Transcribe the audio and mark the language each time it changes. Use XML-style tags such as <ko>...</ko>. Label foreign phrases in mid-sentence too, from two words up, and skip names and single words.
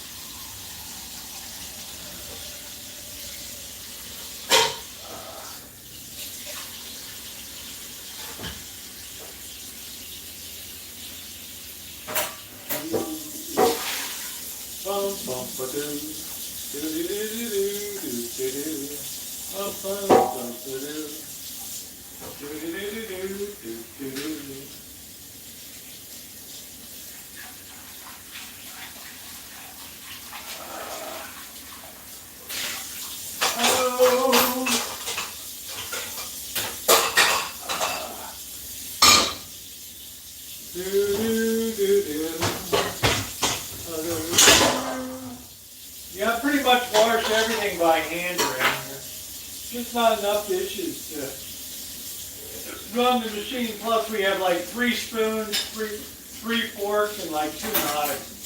<en>Bum bum ba doo, do do do do do do do, bum bum bum ba doo, do do do do do do do. Oh. Do do do do. Yeah, I pretty much wash everything by hand around here. Just not enough dishes to run the machine. Plus we have like 3 spoons, three forks, and like 2 knives.</en>